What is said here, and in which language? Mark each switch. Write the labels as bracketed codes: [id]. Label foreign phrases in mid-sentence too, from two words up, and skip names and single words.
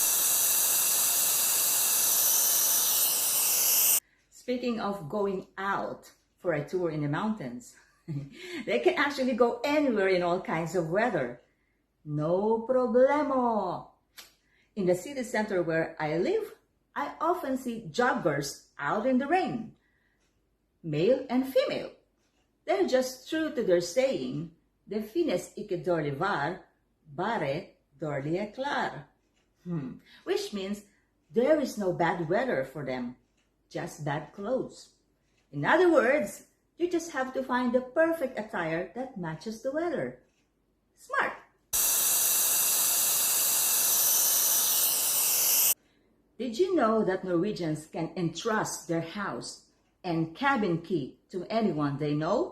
[en] Speaking of going out for a tour in the mountains, they can actually go anywhere in all kinds of weather. No problemo. In the city center where I live, I often see joggers out in the rain. Male and female. They're just true to their saying, [no] det finnes ikke dårlig vær, bare dårlige klær. [en] Which means there is no bad weather for them, just bad clothes. In other words, you just have to find the perfect attire that matches the weather. Smart! Did you know that Norwegians can entrust their house and cabin key to anyone they know?